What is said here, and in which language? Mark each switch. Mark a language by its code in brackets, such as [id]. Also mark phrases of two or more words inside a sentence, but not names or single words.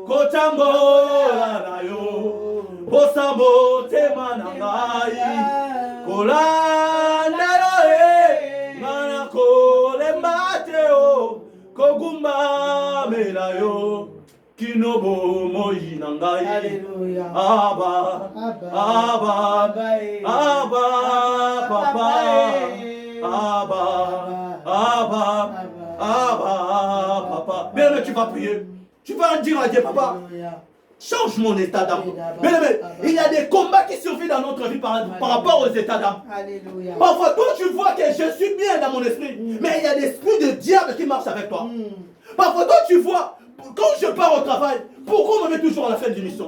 [ln] kotambola na yo posambo tema na ngai kolanda yo ngana kolemba te o kogumba mela yo kinobo moi na ngai aba aba aba papa aba aba aba papa. [fr] Bien, tu vas prier. Tu vas dire à Dieu, papa, change mon état d'âme. Bien, il y a des combats qui survivent dans notre vie par rapport aux états d'âme. Parfois, toi, tu vois que je suis bien dans mon esprit, mais il y a des esprits de diable qui marchent avec toi. Parfois, toi, tu vois, quand je pars au travail, pourquoi on me met toujours à la fin d'une mission?